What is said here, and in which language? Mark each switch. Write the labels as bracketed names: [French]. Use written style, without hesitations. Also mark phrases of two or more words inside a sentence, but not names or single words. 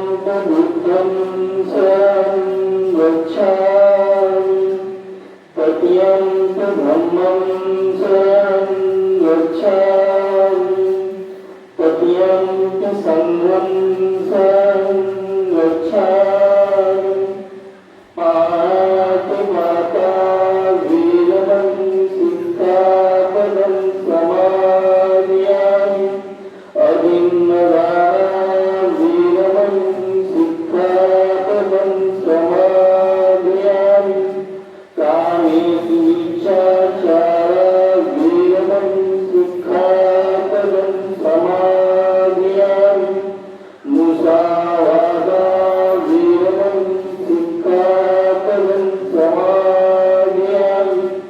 [Pali] बुद्धं शरणं गच्छामि तत्यन्त धम्मं शरणं गच्छामि तत्यन्त संघं शरणं गच्छामि पाणिपाता वीरमणि सिक्खापदं समादयामि अभिन्नदानं वीरमणि सिक्खापदं समादयामि कामेषु मिथ्याचारा वीरमणि सिक्खापदं समादयामि मुसावादा वीरमणि सिक्खापदं समादयामि